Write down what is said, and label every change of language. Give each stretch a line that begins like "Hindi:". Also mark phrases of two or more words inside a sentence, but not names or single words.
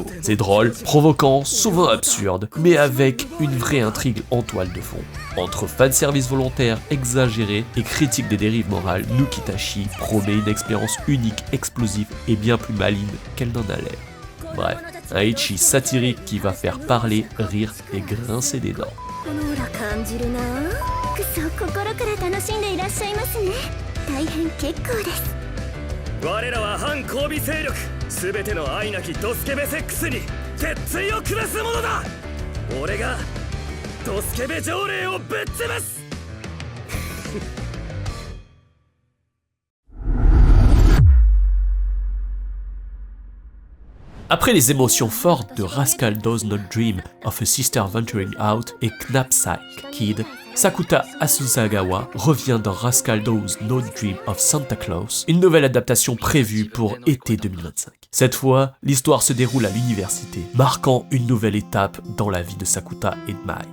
French: C'est drôle, provoquant, souvent absurde, mais avec une vraie intrigue en toile de fond. Entre fanservice volontaire, exagéré et critique des dérives morales, Nukitashi promet une expérience unique, explosive et bien plus maligne qu'elle n'en a l'air. Bref, un ecchi satirique qui va faire parler, rire et grincer des dents.
Japanese: ほら感じるなくそ心から楽しんでいらっしゃいますね大変結構です我らは反交尾勢力すべての愛なきドスケベセックスに鉄槌を下すものだ俺がドスケベ条例をぶっ潰す
French: Après les émotions fortes de Rascal Does Not Dream of a Sister Venturing Out et Knapsack Kid, Sakuta Asuzagawa revient dans Rascal Does Not Dream of Santa Claus, une nouvelle adaptation prévue pour été 2025. Cette fois, l'histoire se déroule à l'université, marquant une nouvelle étape dans la vie de Sakuta et de Mai.